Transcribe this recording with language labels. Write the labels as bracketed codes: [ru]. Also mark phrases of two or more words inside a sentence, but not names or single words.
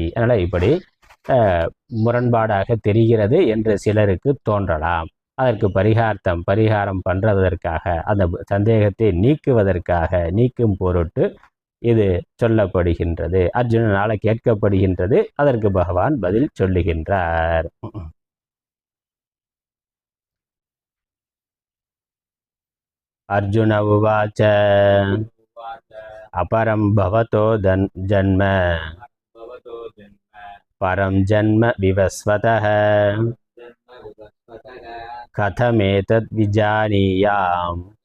[ta] அதனால் இப்படி முரண்பாடாக தெரிகிறது என்று சிலருக்கு தோன்றலாம். அதற்கு பரிகாரம் பண்ணுறதற்காக அந்த சந்தேகத்தை நீக்கும் பொருட்டு இது சொல்லப்படுகின்றது. அர்ஜுனனால் கேட்கப்படுகின்றது. அதற்கு பகவான் பதில் சொல்லுகின்றார். [sa] अर्जुन उवाच अपरं भवतो जन्म परं जन्म विवस्वतः कथमेतद् विजानीयाम्